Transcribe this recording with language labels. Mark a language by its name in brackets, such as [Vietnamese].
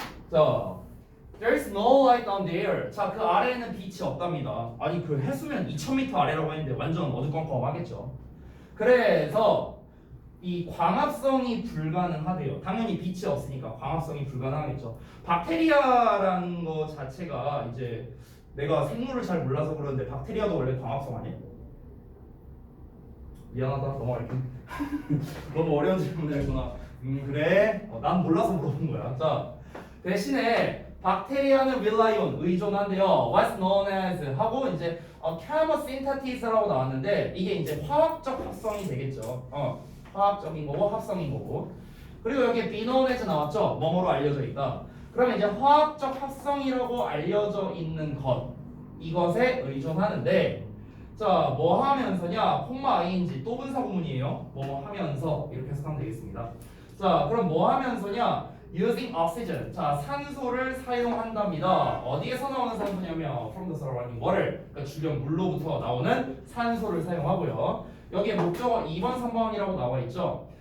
[English] 자, there's no light down there. [Korean] 자, 그 아래에는 빛이 없답니다. 아니, 그 해수면 2000m 아래라고 했는데 완전 어두컴컴하겠죠. 그래서 이 광합성이 불가능하대요. 당연히 빛이 없으니까 광합성이 불가능하겠죠. 박테리아라는 거 자체가 이제 내가 생물을 잘 몰라서 그러는데 박테리아도 원래 광합성 아니야? 미안하다, 넘어갈게. 너무 어려운 질문을 했구나. 그래. 난 몰라서 물어본 거야. 자, 대신에 박테리아는 [English] rely on [Korean] 의존한대요. [English] What's known as [Korean] 하고 이제 chemosynthesis라고 나왔는데 이게 이제 화학적 합성이 되겠죠. 화학적인 거고 합성인 거고. 그리고 여기에 be known as 나왔죠. 뭐뭐로 알려져 있다. 그러면 이제 화학적 합성이라고 알려져 있는 것 이것에 의존하는데 자, 뭐 하면서냐? 콤마 ing 또 분사 구문이에요. 뭐 하면서 이렇게 해석하면 되겠습니다. 자, 그럼 뭐 하면서냐? [English] using oxygen. [Korean] 자, 산소를 사용한답니다. 어디에서 나오는 산소냐면 [English] from the surrounding water. [Korean] 그러니까 주변 물로부터 나오는 산소를 사용하고요. 여기에 목적어 2번, 3번이라고 나와 있죠.